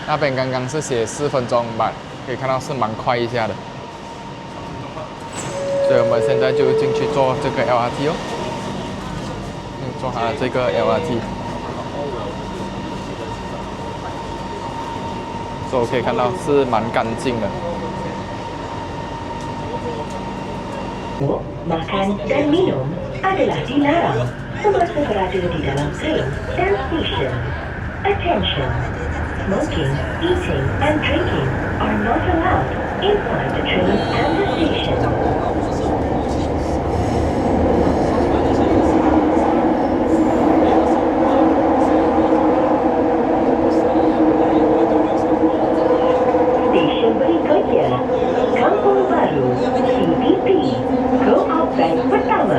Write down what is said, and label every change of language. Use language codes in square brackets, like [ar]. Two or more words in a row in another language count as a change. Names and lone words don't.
[zh] 那边刚刚是写4分钟吧，可以看到是蛮快一下的。所以我们现在就进去坐这个 LRT 哦，坐它的这个 LRT。所以可以看到是蛮干净的。 [ms] Makan dan minum adalah dilarang semasa berada di dalam train dan stesen. [en] Attention! Smoking, eating and drinking are not allowed inside the train and the station. [ms] Stesen berikutnya, Kampung Baru, CBP, Go-Up Bank pertama.